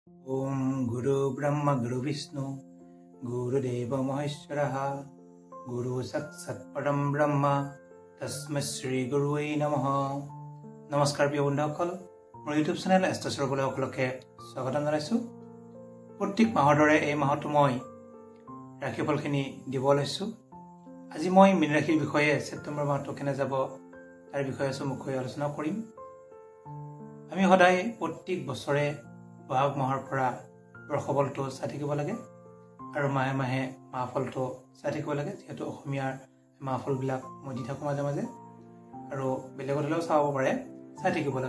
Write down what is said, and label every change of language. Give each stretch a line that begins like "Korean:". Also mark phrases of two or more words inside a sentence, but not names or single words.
Sanskrit: ओम गुरु ब्रह्म गुरु विष्णु गुरुदेव महेश्वरः गुरु साक्षात् परम ब्रह्म तस्मै श्री गुरुवे नमः।
Assamese: নমস্কাৰ প্ৰিয় बন্ধুসকল, মোৰ ইউটিউব চেনেল এষ্টছৰ সকলকে স্বাগতম জনাইছো। প্ৰত্যেক মাহৰ দৰে এই মাহতো মই ৰাশিফলখিনি দিব লৈছো। আজি মই মীন ৰাশিৰ বিষয়ে ছেপ্টেম্বৰ মাহটো কেনে যাব তাৰ বিষয়ে চমুকৈ আলোচনা কৰিম। আমি সদায় প্ৰত্যেক বছৰে বহাগ মাহৰ পৰা বৰ্ষফলটো চাই থাকিব লাগে আৰু মাহে মাহে মাহফলটো চাই থাকিব লাগে, যিহেতু অসমীয়াৰ মাহফলবিলাক মই দি থাকোঁ মাজে মাজে আৰু বেলেগত হ'লেও চাব পাৰে, চাই থাকিব লাগে।